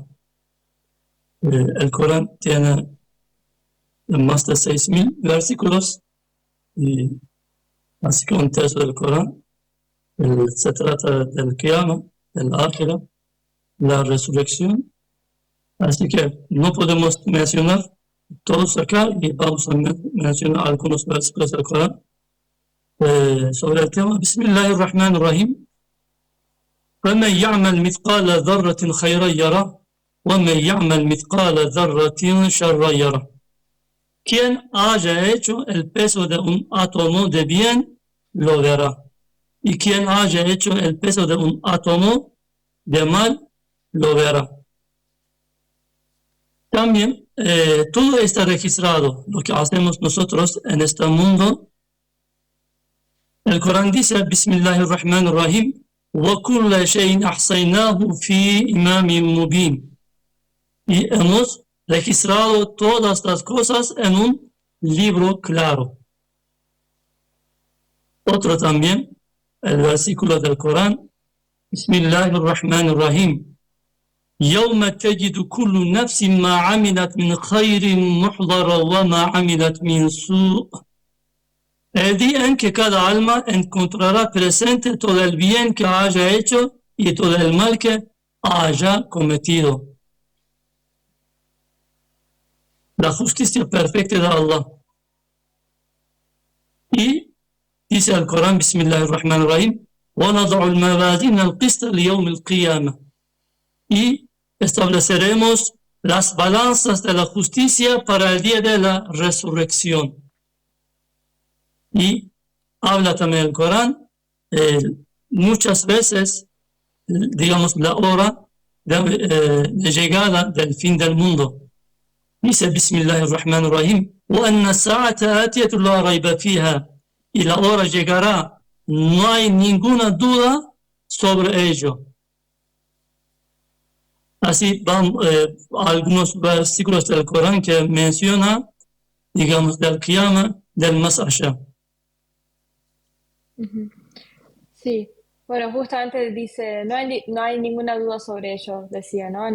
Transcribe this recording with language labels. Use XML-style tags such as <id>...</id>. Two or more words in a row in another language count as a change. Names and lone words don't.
<es>El Corán tiene más de 6.000 versículos y así que un tercio del Corán se trata del Qiyamah, del Ákhira, la resurrección. Así que no podemos mencionar todos acá y vamos a mencionar algunos versículos del Corán sobre el tema.</es> <ar>بسم الله الرحمن الرحيم. فَمَنْ يَعْمَلْ مِثْقَالَ ذَرَّةٍ خَيْرًا يَرَهُ وَمَنْ يَعْمَلْ مِثْقَالَ ذَرَّةٍ شَرًّا يَرَهُ.</ar> <es>Quien haya hecho el peso de un átomo de bien, lo verá. Y quien haya hecho el peso de un átomo de mal, lo verá. También todo está registrado, lo que hacemos nosotros en este mundo. El Corán dice,</es> <ar>بسم الله الرحمن الرحيم, وَكُلَّ شَيْءٍ أَحْصَيْنَاهُ فِي إِمَامٍ مُبِينٍ.</ar> <es>Y hemos registrado todas las cosas en un libro claro. Otro también, el versículo del Corán,</es> <ar>بسم الله الرحمن الرحيم. يوم تجد كل نفس ما عملت من خير محضرا وما عملت من سوء.</ar> <es>El día en que cada alma encontrará presente todo el bien que haya hecho y todo el mal que haya cometido. La justicia perfecta de Allah. Y dice el Corán,</es> <ar>بسم الله الرحمن الرحيم, وَنَضَعُ الْمَوَازِينَ الْقِسْطَ لِيَوْمِ الْقِيَامَةِ.</ar> <es>Y estableceremos las balanzas de la justicia para el día de la resurrección. Y habla también el Corán muchas veces, digamos, la hora de llegada del fin del mundo.</es> <ar>Dice بسم الله الرحمن الرحيم, وَأَنَّ السَّاعَةَ آتِيَةٌ لَا رَيْبَ فِيهَا.</ar> <es>Y la hora llegará, no hay ninguna duda sobre ello. Así van algunos versículos del Corán que menciona, digamos, del Qiyamah, del más allá. Sí, bueno, justamente dice, no hay ninguna duda sobre ello, decía, ¿no?</es>